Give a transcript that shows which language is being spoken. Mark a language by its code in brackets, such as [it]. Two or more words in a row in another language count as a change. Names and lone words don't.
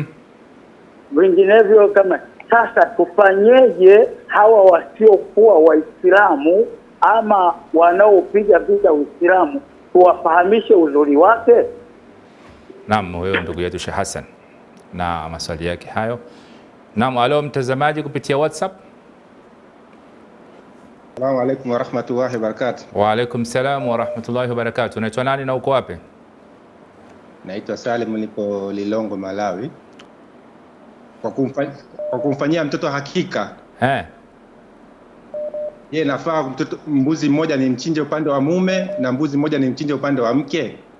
[sw] Vinginevyo kama sasa tufanyeje hawa wasiokuwa Waislamu ama wanaopiga vita Uislamu, tuwafahamishe uzuri wake? Naam, huyo ndugu yetu Sheikh Hassan na maswali yake hayo. Naam, alo mtazamaji kupitia WhatsApp. [ar] السلام عليكم ورحمة الله وبركاته. وعليكم السلام ورحمة الله وبركاته. [sw] Unaitwa nani na uko wapi? Naitwa Salim, niko Lilongo, Malawi. Kwa kumfanyia mtoto hakika. Je, nafaa mbuzi mmoja ni mchinje upande wa mume na mbuzi mmoja ni mchinje upande wa mke?